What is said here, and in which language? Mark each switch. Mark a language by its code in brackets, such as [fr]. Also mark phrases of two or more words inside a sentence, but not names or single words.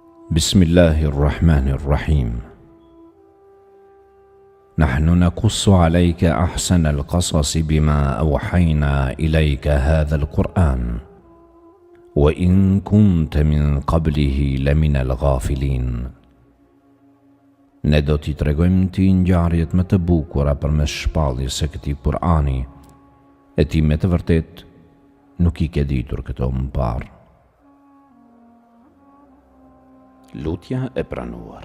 [ar] بسم الله الرحمن الرحيم. نحن نقص عليك أحسن القصص بما أوحينا إليك هذا القرآن وإن كنت من قبله لمن الغافلين. [sq] Ne do t'i tregojmë ti ngjarjet më të bukura përmes shpalljes së këtij Kur'ani, e ti me të vërtet nuk I ke ditur këto më parë. Lutja e pranuar.